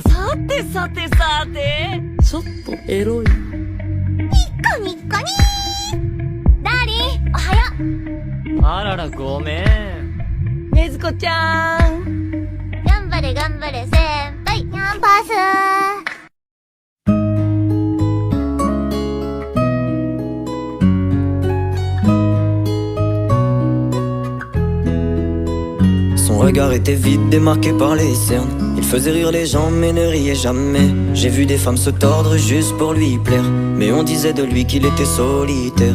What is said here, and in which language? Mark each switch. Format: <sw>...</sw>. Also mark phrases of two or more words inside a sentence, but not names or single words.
<ja>てさてさて、ちょっとエロい。ニッコニッコニー。ダーリン、おはよう。あららごめん。ねずこちゃん。頑張れ頑張れ先輩。キャンパス。</ja> <fr>Son regard était vide, démarqué par les cernes. Il faisait rire les gens mais ne riait jamais. J'ai vu des femmes se tordre juste pour lui plaire, mais on disait de lui qu'il était solitaire.</fr>